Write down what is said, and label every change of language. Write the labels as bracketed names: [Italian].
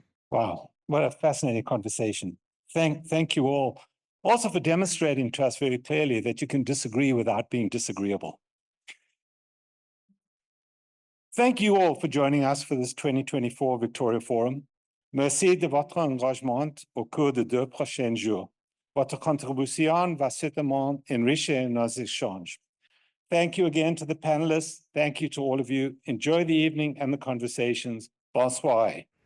[English] Wow. What a fascinating conversation. Thank you all. Also for demonstrating to us very clearly that you can disagree without being disagreeable. Thank you all for joining us for this 2024 Victoria Forum. [French] Merci de votre engagement au cours des 2 prochains jours. Votre contribution va certainement enrichir nos échanges. [English] Thank you again to the panelists. Thank you to all of you. Enjoy the evening and the conversations. [French] Bonsoir.